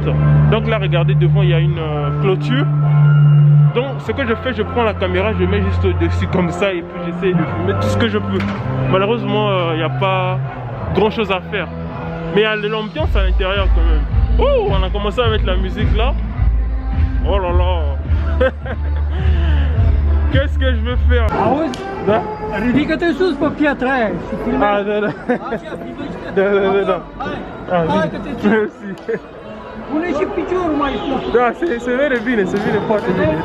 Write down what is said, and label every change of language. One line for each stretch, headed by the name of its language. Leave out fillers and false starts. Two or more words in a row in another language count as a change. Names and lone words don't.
French: Donc là regardez, devant il y a une clôture. Donc ce que je fais, je prends la caméra, je mets juste au-dessus comme ça et puis j'essaie de filmer tout ce que je peux. Malheureusement il n'y a pas grand chose à faire. Mais il y a l'ambiance à l'intérieur quand même. Oh, on a commencé à mettre la musique là. Oh là là. Qu'est-ce que je veux faire?
Romanian: Da? Ridică-te sus pe piatră aia și filmează. Da. Hai că te țin. Merci. Pune și piciorul mai sus. Da, se vede bine, se vede foarte bine.